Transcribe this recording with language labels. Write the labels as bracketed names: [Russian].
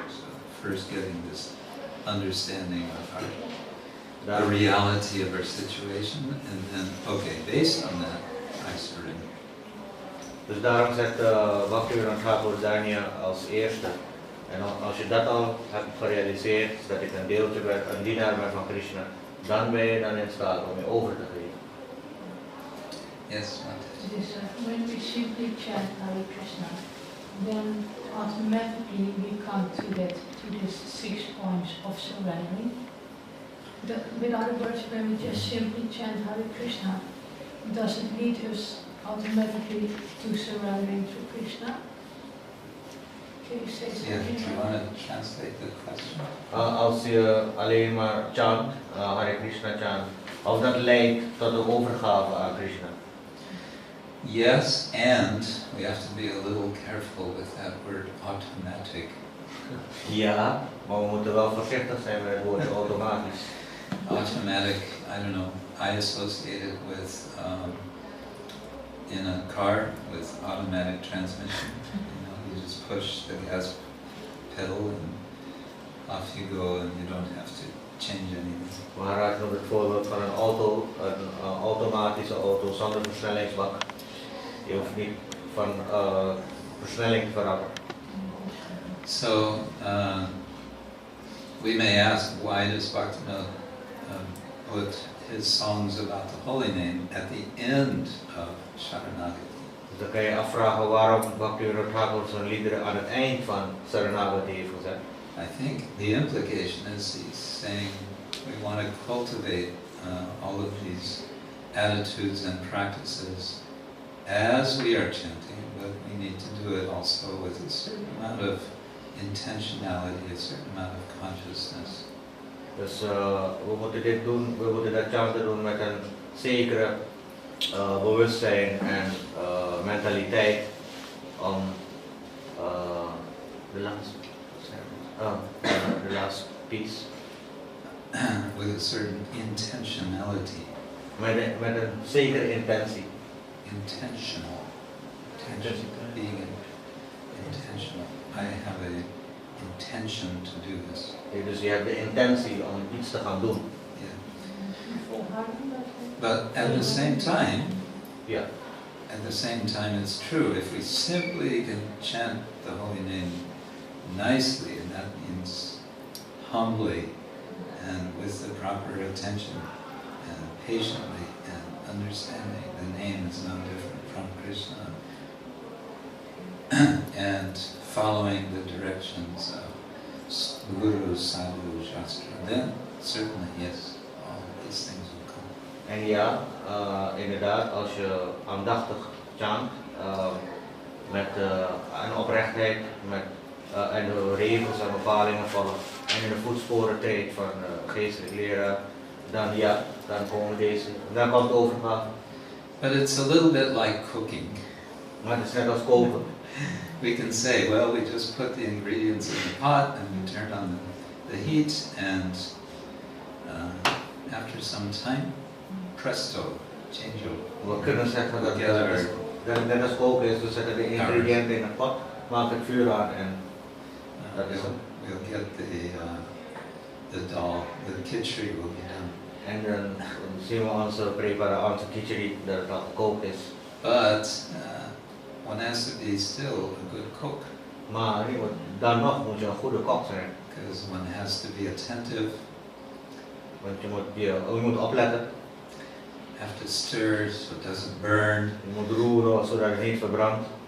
[English] So first getting this understanding of the reality of our situation, and then okay, based on that, I surrender. [Dutch] Dus daarom zet Bhaktivinoda Thakur Dhamma als eerste, En als je dat al hebt gerealiseerd, dat ik een deeltje ben, een dienaar ben van Krishna, dan ben je dan in staat om je over te geven. [English] Yes, This, when we simply chant Hare Krishna, then automatically we come to these 6 points of surrendering. With other words, when we just simply chant Hare Krishna, does it lead us automatically to surrendering to Krishna? Can you say Yeah, something? do you want to translate the question? [Dutch] Als je alleen maar chant, Hare Krishna chant, of dat leidt tot de overgave aan Krishna. [English] Yes, and we have to be a little careful with that word automatic. [Dutch] Ja, maar we moeten wel voorzichtig zijn met het woord automatisch. [English] Automatic, I don't know, I associate it with in a car with automatic transmission. You know, you just push the gas pedal and off you go and you don't have to change anything. [Dutch] Maar ik noem het voorbeeld van een auto, een automatische auto zonder versnellingsbak. Je hoeft niet van versnelling te veranderen. [English] So we may ask, why does Bhaktivinoda put his songs about the holy name at the end of Saranagati? [Dutch] Dus dan kan je afvragen waarom Bhaktivinoda Thakur zijn liederen aan het eind van Saranagati heeft gezet. [English] I think the implication is he's saying we want to cultivate all of these attitudes and practices as we are chanting, but we need to do it also with a certain amount of intentionality, a certain amount of consciousness. [Dutch] Dus we moeten dit doen, we moeten dat chanten doen met een zekere bewustzijn en mentaliteit om [English] the last piece. With a certain intentionality. [Dutch] Met een zekere intentie. [English] Intentional. Being intentional. I have an intention to do this. [Dutch] Dus je hebt de intentie om iets te gaan doen. [English] Yeah. But at the same time, yeah. At the same time, it's true. If we simply can chant the holy name nicely, and that means humbly and with the proper attention and patiently and understanding, the name is no different from Krishna, and following the directions of Guru, Sadhu, Shastra, then certainly yes, all these things will come. [Dutch] En ja, inderdaad, als je aandachtig chant, met een oprechtheid, en de regels en bepalingen volgt, en in de voetsporen treedt van geestelijk leraar, dan ja, dan komt de overgave. [English] But it's a little bit like cooking. [Dutch] Maar het is net als koken. [English] We can say, well, we just put the ingredients in the pot and we turn on the heat, and after some time, presto, change over. [Dutch] We kunnen zeggen dat net als koken is, we zetten de ingrediënten in een pot, maken het vuur aan en dat is het. [English] We'll get the dal, the khichdi will be done. [Dutch] En dan zien we onze preparatie, onze khichdi, dat het al gekookt is. [English] But one has to be still a good cook. [Dutch] Maar dan nog moet je een goede kok zijn. [English] Because one has to be attentive. [Dutch] Want je moet opletten. [English] Have to stir so it doesn't burn. [Dutch] Je moet roeren zodat het niet verbrandt.